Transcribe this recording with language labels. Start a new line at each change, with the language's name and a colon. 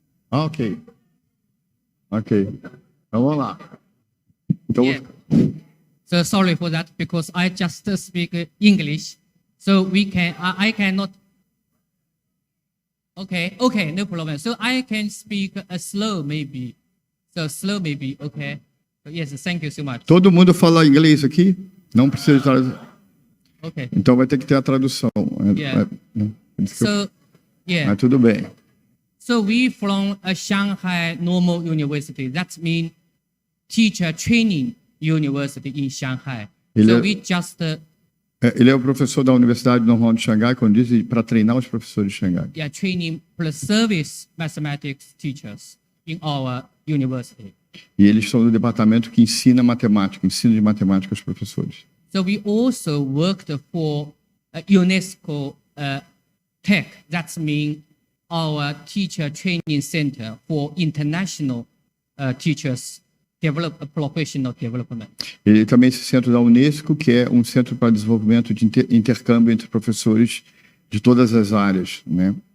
Portuguese: Okay. Então vamos lá. Então,
English: So sorry for that, because I just speak English. So I cannot. Okay, no problem. So I can speak slow maybe. So slow maybe, okay. So yes, thank you so much.
Portuguese: Todo mundo fala inglês aqui? Não precisa traduzir. Okay. Então vai ter que ter a tradução.
English: Yeah. So, yeah.
Portuguese: Mas tudo bem.
English: So we from a Shanghai Normal University. That means teacher training university in Shanghai.
Portuguese: Ele é o professor da Universidade Normal de Xangai, quando diz para treinar os professores de Xangai.
English: Yeah, training plus service mathematics teachers in our university.
Portuguese: E eles são do departamento que ensina matemática, ensino de matemática aos professores.
English: So we also worked for UNESCO Tech. That means our teacher training center for international teachers. Professional development.
Portuguese: E também esse centro da Unesco, que é um centro para desenvolvimento de intercâmbio entre professores de todas as áreas, né?